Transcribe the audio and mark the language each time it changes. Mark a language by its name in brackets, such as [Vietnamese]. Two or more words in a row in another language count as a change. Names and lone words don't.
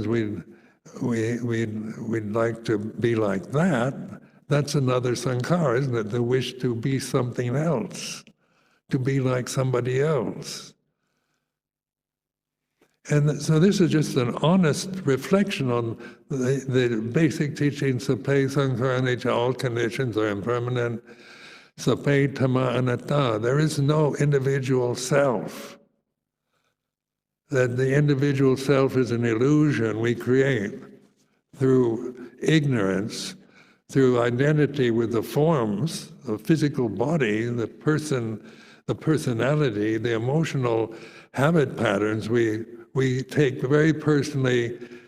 [English] We'd like to be like that. That's another sankhara, isn't it? The wish to be something else, to be like somebody else. And so this is just an honest reflection on the basic teachings, [Pali] sape sankhara anicca, [English] all conditions are impermanent, [Pali] sape dhamma anatta. [English] There is no individual self. That the individual self is an illusion we create through ignorance, through identity with the forms, the physical body, the person, the personality, the emotional habit patterns we take very personally